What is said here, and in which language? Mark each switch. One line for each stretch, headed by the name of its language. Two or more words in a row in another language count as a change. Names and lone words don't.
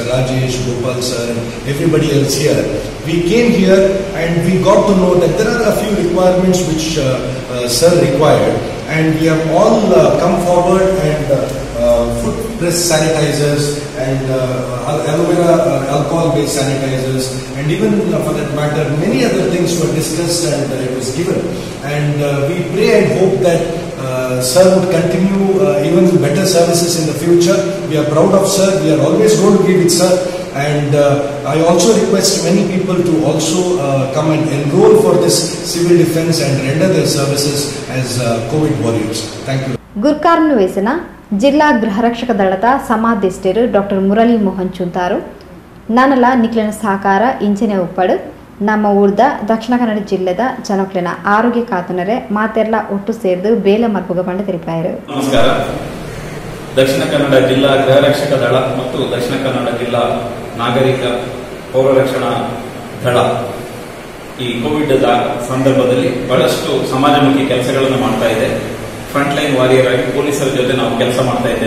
English: Rajesh, Gopal sir and everybody else here, we came here and we got to know that there are a few requirements which sir required, and we have all come forward and foot press sanitizers and aloe vera alcohol based sanitizers, and even for that matter many other things were discussed and it was given, and we pray and hope that sir would continue even better services in the future. We are proud of sir. We are always going to be with sir, and I also request many people to also come and enroll for this civil defense and render their services as COVID warriors. Thank you.
Tulu: ಗುರ್ಕಾರ್ನು ವೇಸನ ಜಿಲ್ಲಾ ಗೃಹ ರಕ್ಷಕ ದಳದ ಸಮಾಧಿಷ್ಠರು ಡಾಕ್ಟರ್ ಮುರಳಿ ಮೋಹನ್ ಚುಂತಾರು ನಾನಲ್ಲ ನಿಕ್ಲಿನ ಸಹಕಾರ ಇಂಚನೆ ಉಪ್ಪಡು ನಮ್ಮ ಊರ್ದ ದಕ್ಷಿಣ ಕನ್ನಡ ಜಿಲ್ಲೆದ ಜನಕ್ಲಿನ ಆರೋಗ್ಯ ಕಾತನರೆ ಮಾತೆಲ್ಲ ಒಟ್ಟು ಸೇರಿದು ಬೇಲೆ ಮಲ್ಪುಗ ಬಂಡ ತಿಳಿಪಾಯರು.
Kannada: ನಮಸ್ಕಾರ. ದಕ್ಷಿಣ ಕನ್ನಡ ಜಿಲ್ಲಾ ಗೃಹ ರಕ್ಷಕ ದಳ ಮತ್ತು ದಕ್ಷಿಣ ಕನ್ನಡ ಜಿಲ್ಲಾ ನಾಗರಿಕ ಪೌರ ರಕ್ಷಣಾ ದಳ ಈ ಕೋವಿಡ್ ಸಂದರ್ಭದಲ್ಲಿ ಬಹಳಷ್ಟು ಸಮಾಜಮುಖಿ ಕೆಲಸಗಳನ್ನು ಮಾಡ್ತಾ ಇದೆ.
English: front line warrior
Kannada: ಆಗಿ ಪೊಲೀಸರ ಜೊತೆ ನಾವು ಕೆಲಸ ಮಾಡ್ತಾ ಇದ್ದೇವೆ.